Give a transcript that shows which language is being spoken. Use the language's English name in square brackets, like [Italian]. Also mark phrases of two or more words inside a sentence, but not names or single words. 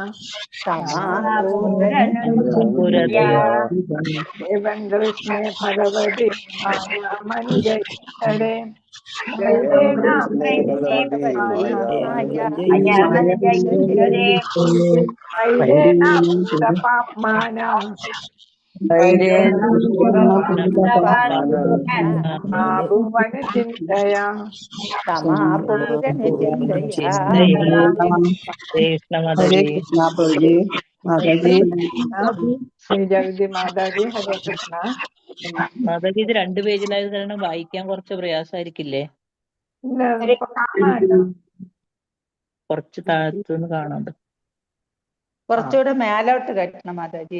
[Sanskrit] ഏവം കൃഷ്ണേ ഭഗവതി മായാമനുജ ഈശ്വരേ വൈരേണ ഭൂതപാപ്മാന ഭുവനചിന്തയ. [Hindi] हरे कृष्णा प्रभु जी माता जी. [Malayalam] ശ്രീ ജഗതി മാതാജി. ഹരേ കൃഷ്ണ. മാതാജി ഇത് 2 പേജിലായത് കാരണം വായിക്കാൻ കുറച്ച് പ്രയാസമായിരിക്കില്ലേ? ഇല്ല, നമുക്ക് കാണാമല്ലോ. കുറച്ച് താഴത്തുനിന്ന് കാണാം. കുറച്ചുകൂടെ മേലോട്ട് കെട്ടണം മാതാജി.